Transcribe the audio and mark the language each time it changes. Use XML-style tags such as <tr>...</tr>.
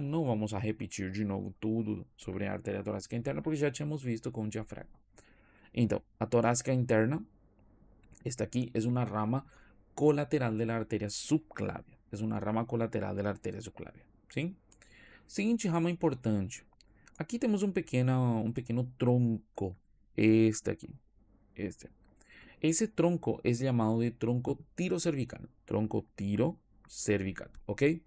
<es>No vamos a repetir de nuevo todo sobre a arteria torácica interna porque ya hemos visto con diafragma. Entonces, a torácica interna, esta aquí es una rama colateral de la arteria subclavia. Es una rama colateral de la arteria subclavia, ¿sí?</es> <pt>Seguinte rama importante. Aqui temos um pequeno tronco. Este aqui. Este.</pt> <es>Ese tronco es llamado de tronco tirocervical. Tronco tirocervical, ¿ok?</es>